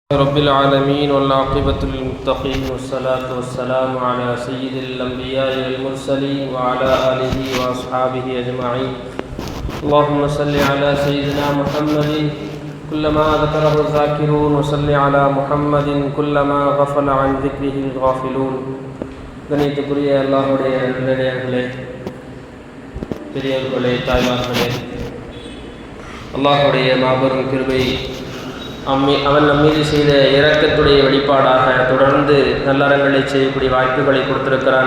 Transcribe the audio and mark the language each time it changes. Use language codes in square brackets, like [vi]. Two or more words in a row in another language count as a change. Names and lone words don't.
[ar] رب العالمين والعاقبة للمتقين والصلاة والسلام على سيد الأنبياء والمرسلين وعلى آله وأصحابه أجمعين. اللهم صل على سيدنا محمد كلما ذكره الذاكرون وصل على محمد كلما غفل عن ذكره الغافلون. [ta] கணியத்துக்குரிய அல்லாஹ்வுடைய நல்லடியார்களே, பெரியவர்களே, தாய்மார்களே, அல்லாஹ்வுடைய மாபெரும் கிருபை அவன் நம்மீது செய்த இரக்கத்துடைய வெளிப்பாடாக தொடர்ந்து நல்லறங்களை செய்யக்கூடிய வாய்ப்புகளை கொடுத்திருக்கிறான்.